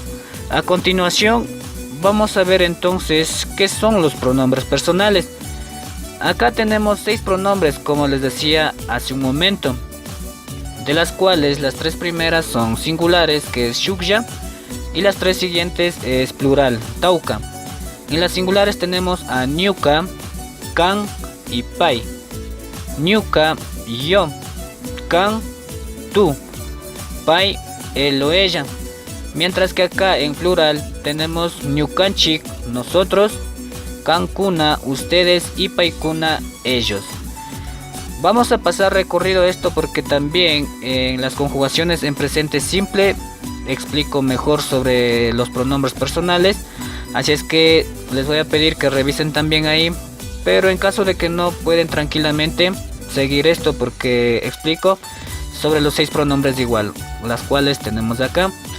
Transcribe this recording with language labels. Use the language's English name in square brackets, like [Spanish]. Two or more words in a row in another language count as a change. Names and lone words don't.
[Spanish] A continuación vamos a ver entonces qué son los pronombres personales. Acá tenemos 6 pronombres, como les decía hace un momento, de las cuales las 3 primeras son singulares, que es shukya, y las 3 siguientes es plural, tauka. En las singulares tenemos a ñuka, kan y pai. [Quechua] Ñuka, yo, kan, [Spanish] tú, pai, él o ella. Mientras que acá en plural tenemos ñukanchik, nosotros, kankuna, ustedes, y paikuna, ellos. Vamos a pasar recorrido esto porque también en las conjugaciones en presente simple explico mejor sobre los pronombres personales, así es que les voy a pedir que revisen también ahí, pero en caso de que no, pueden tranquilamente seguir esto porque explico sobre los 6 pronombres igual, las cuales tenemos acá.